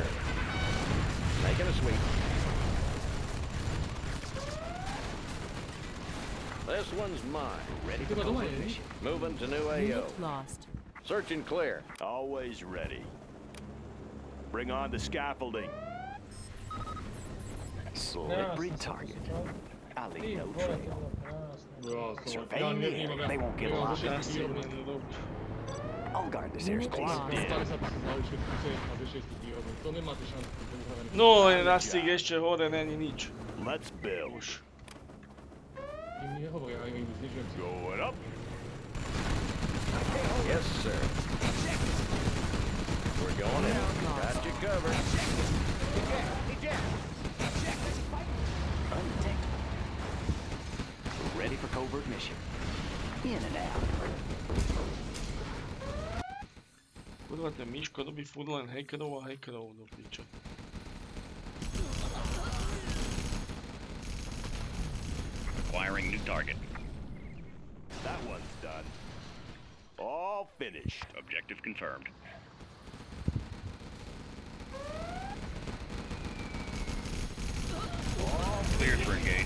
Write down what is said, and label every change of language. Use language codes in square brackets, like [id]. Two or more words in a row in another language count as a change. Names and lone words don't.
[en] Making a sweep. This one's mine. Ready for covert mission. Moving to new AO. Unit lost. Search and clear. Always ready. Bring on the scaffolding. Slippery target. I'll leave no [sk] Vole, to [en] trail. [sk] bolo krásne. [en] Survey the area. They won't get a lock. I'll guard this Unit airspace. lost. [sk] To nemáte šancu. No, len Rastík ešte hore, není nič. [en] Let's build. [sk] Už. Im nehovoria, ja im znižujem si. [en] Going up. Yes, sir. We're going in. Got you covered. Undetected. Ready for covert mission. In and out. [sk] Kurva, ten Miško robí furt len hackerov a hackerov do piče. [en] Acquiring new target. That one's done. All finished. Objective confirmed. Cleared for engagement.